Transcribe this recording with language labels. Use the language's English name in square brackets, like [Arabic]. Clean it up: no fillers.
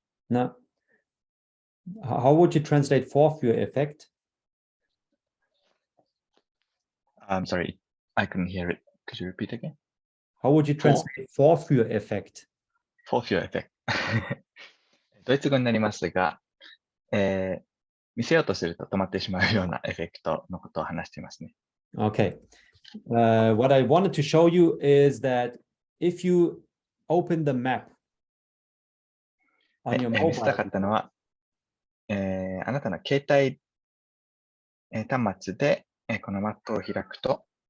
[English] Now, how would you translate Vorführ effect? I'm sorry, I couldn't hear it. Could you repeat again? How would you translate Vorführ effect? Vorführ effect. [Japanese] ドイツ語になりますが、見せようとすると止まってしまうようなエフェクトのことを話していますね。 [English] Okay. What I wanted to show you is that if you open the map on your [Japanese] 見せたか [English] mobile, [Japanese] ったのは、あなたの携帯、端末で、このマップを開くと、